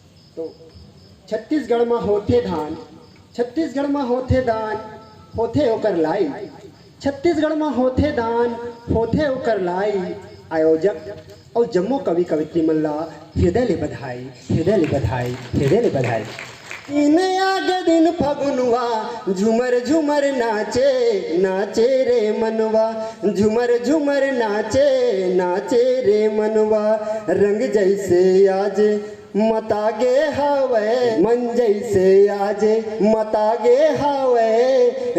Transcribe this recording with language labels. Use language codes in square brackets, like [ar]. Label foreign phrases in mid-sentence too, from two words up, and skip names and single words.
[hne] तो छत्तीसगढ़ में होथे धान, छत्तीसगढ़ में होथे दान, होथे ओकर लाई। छत्तीसगढ़ में होथे दान, होथे ओकर लाई। आयोजक और जम्मो कवि कवित्री मन ला हृदय ले बधाई, हृदय ले बधाई, हृदय ले बधाई। इन आगे दिन फगुनवा झुमर झुमर नाचे, नाचे रे मनवा, झुमर झुमर नाचे, नाचे रे मनवा। रंग जैसे आज मतागे हवे, मन जैसे आज मतागे हवे।